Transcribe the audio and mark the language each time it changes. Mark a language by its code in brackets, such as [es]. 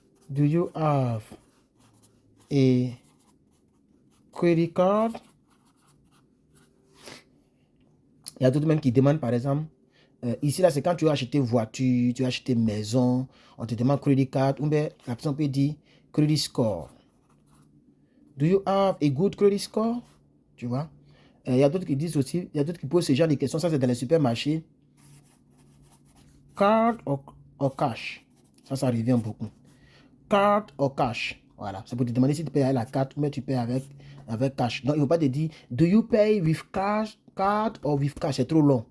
[en] Do you have a credit card? [fr] Il y a d'autres même qui demandent par exemple, ici là c'est quand tu as acheté voiture, tu as acheté maison, on te demande credit card, ou bien la personne peut dire credit score. [en] Do you have a good credit score? [fr] Tu vois? Il y a d'autres qui disent aussi, il y a d'autres qui posent ce genre de questions, ça c'est dans les supermarchés. [en] Card or cash? [fr] Ça revient beaucoup. [en] Card or cash? [fr] Voilà, c'est pour te demander si tu payes avec la carte ou mais tu payes avec cash. Donc, il ne faut pas te dire, [en] do you pay with cash, card or with cash? [fr] C'est trop long.